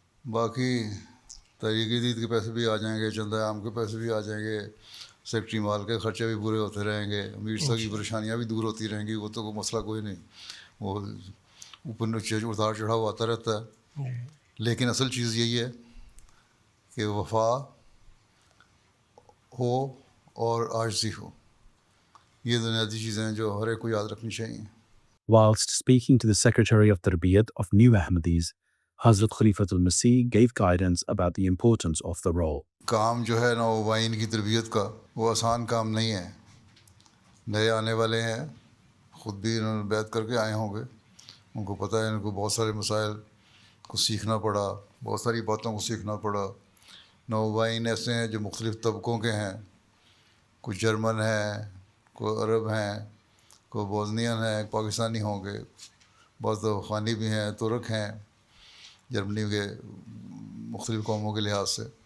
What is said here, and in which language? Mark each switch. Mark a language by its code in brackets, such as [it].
[ur] باقی تحریک جدید کے پیسے بھی آ جائیں گے، چندہ عام کے پیسے بھی آ جائیں گے، سیکٹری مال کے خرچے بھی پورے ہوتے رہیں گے، امیر صاحب کی پریشانیاں بھی دور ہوتی رہیں گی، وہ تو کوئی مسئلہ کوئی نہیں، وہ اوپر نیچے اتار چڑھاؤ آتا رہتا ہے۔ جی لیکن اصل چیز یہی ہے کہ وفا ہو اور عاجزی ہو، یہ بنیادی چیزیں ہیں جو ہر ایک کو یاد رکھنی چاہیے۔ [en] Whilst speaking to the Secretary of Tarbiyat of New Ahmadis, Hazrat Khalifatul Masih gave guidance about the importance of the role. [ur] کام جو ہے نوآبائین کی تربیت کا وہ آسان کام نہیں ہے۔ نئے آنے والے ہیں، خود بھی انہوں نے بیعت کر کے آئے ہوں گے، ان کو پتہ ہے ان کو بہت سارے مسائل کو سیکھنا پڑا، بہت ساری باتوں کو سیکھنا پڑا۔ نوآبائین ایسے ہیں جو مختلف طبقوں کے ہیں، کوئی جرمن ہیں، کوئی عرب ہیں، کوئی بوزنین ہیں، پاکستانی ہوں گے، بعض افغانی بھی ہیں، ترک ہیں، جرمنی کے مختلف قوموں کے لحاظ سے۔